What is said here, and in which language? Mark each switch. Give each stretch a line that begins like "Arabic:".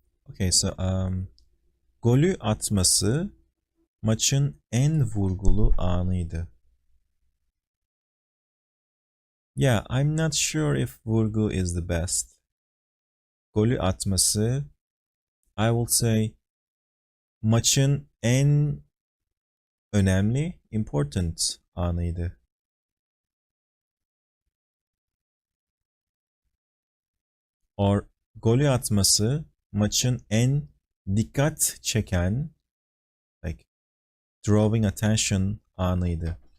Turkish: Okay, so golü atması maçın en vurgulu anıydı.
English: Yeah, I'm not sure if vurgu is the best.
Turkish: Golü atması,
English: I will say
Turkish: maçın en önemli, important anıydı. Or golü atması maçın en dikkat çeken,
English: like drawing attention
Turkish: anıydı.